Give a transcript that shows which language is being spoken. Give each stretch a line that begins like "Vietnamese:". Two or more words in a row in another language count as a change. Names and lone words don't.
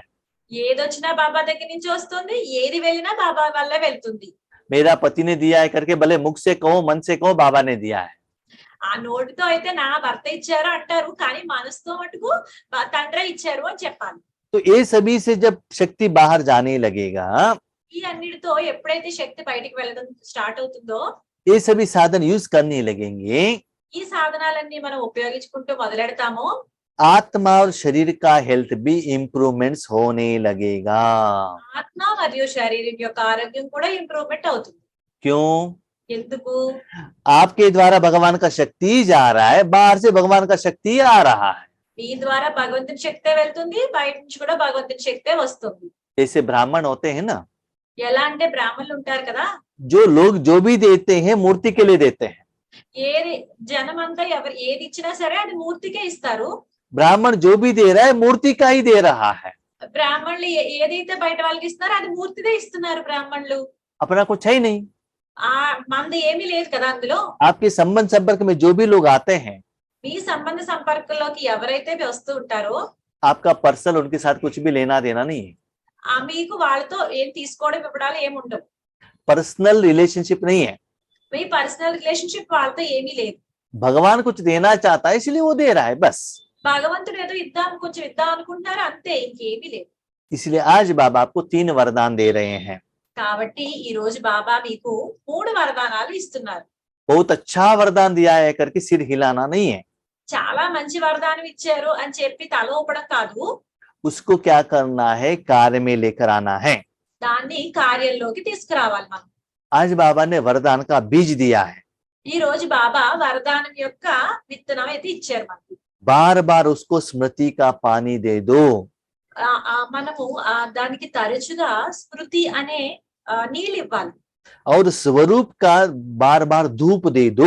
Telugu: ఏదొచ్చినా బాబా దగ్గర నుంచి వస్తుంది, ఏది వెళ్ళినా బాబా వల్లే వెళ్తుంది.
Hindi: मेरा पति ने दिया है करके भले मुख से कहो मन से कहो, बाबा ने दिया है।
Telugu: ఆ నోటితో అయితే నా భర్త ఇచ్చారు అంటారు, కానీ మనసుతో మటుకు తండ్రి ఇచ్చారు అని చెప్పాలి.
Hindi: तो ये सभी से जब शक्ति बाहर जाने लगेगा,
Telugu: ఈ అన్నిటితో ఎప్పుడైతే శక్తి బయటికి వెళ్ళడం స్టార్ట్ అవుతుందో
Hindi: ये सभी साधन यूज करने लगेंगे,
Telugu: ఈ సాధనాలన్నీ మనం ఉపయోగించుకుంటూ మొదలెడతామో
Hindi: आत्मा और शरीर का हेल्थ भी इम्प्रूवमेंट्स होने लगेगा।
Telugu: ఆత్మ మరియు శరీరం యొక్క ఆరోగ్యం కూడా ఇంప్రూవ్మెంట్ అవుతుంది.
Hindi: क्यों?
Telugu: ఎందుకు?
Hindi: आपके द्वारा भगवान का शक्ति जा रहा है, बाहर से भगवान का शक्ति आ रहा है।
Telugu: మీ ద్వారా భగవంతుని శక్తే వెళ్తుంది, బయట నుంచి కూడా భగవంతుని శక్తే వస్తుంది.
Hindi: जैसे ब्राह्मण होते हैं ना,
Telugu: ఎలా అంటే బ్రాహ్మణులు ఉంటారు కదా,
Hindi: जो लोग जो भी देते हैं मूर्ति के लिए देते हैं।
Telugu: ఏది జనమంతా ఎవరు ఏది ఇచ్చినా సరే అది మూర్తికే ఇస్తారు.
Hindi: ब्राह्मण जो भी दे रहा है मूर्ति का ही दे रहा है,
Telugu: బ్రాహ్మణులు ఏదైతే బయట వాళ్ళకి ఇస్తున్నారో అది మూర్తిదే ఇస్తున్నారు బ్రాహ్మణులు.
Hindi: अपना कुछ है ही नहीं।
Telugu: ఆ మంది ఏమీ లేదు కదా అందులో.
Hindi: आपके संबंध संपर्क में जो भी लोग आते हैं,
Telugu: మీ సంబంధ సంపర్కంలోకి ఎవరైతే వస్తూ ఉంటారో
Hindi: आपका पर्सनल उनके साथ कुछ भी लेना देना नहीं है।
Telugu: మీకు వాళ్ళతో ఏం తీసుకోవడం ఇవ్వడాలు ఏమి ఉండవు.
English: personal relationship
Hindi: नहीं है।
Telugu: మీ
English: personal relationship
Telugu: వాళ్ళతో ఏమీ లేదు.
Hindi: भगवान कुछ देना चाहता है इसलिए वो दे रहा है बस।
Telugu: భగవంతుడు ఏదో ఇద్దాం కొంచెం ఇద్దాం అనుకుంటారు అంతే, ఇంకేమీ లేదు.
Hindi: इसलिए आज बाबा आपको 3 वरदान दे रहे हैं।
Telugu: కాబట్టి ఈ రోజు బాబా మీకు 3 వరదానాలు ఇస్తున్నారు.
Hindi: बहुत अच्छा वरदान दिया है करके सिर हिलाना नहीं है।
Telugu: చాలా మంచి వరదానం ఇచ్చారు అని చెప్పి తల ఊపడం కాదు,
Hindi: उसको क्या करना है, कार्य में लेकर आना है।
Telugu: దాన్ని కార్యంలోకి తీసుకురావాలి మనం.
Hindi: आज बाबा ने वरदान का बीज दिया है,
Telugu: ఈ రోజు బాబా వరదానం యొక్క విత్తనం అయితే ఇచ్చారు మనకి.
Hindi: बार बार उसको स्मृति का पानी दे दो।
Telugu: మనము దానికి తరచుగా స్మృతి అనే నీళ్ళు ఇవ్వాలి.
Hindi: और स्वरूप का बार बार धूप दे दो।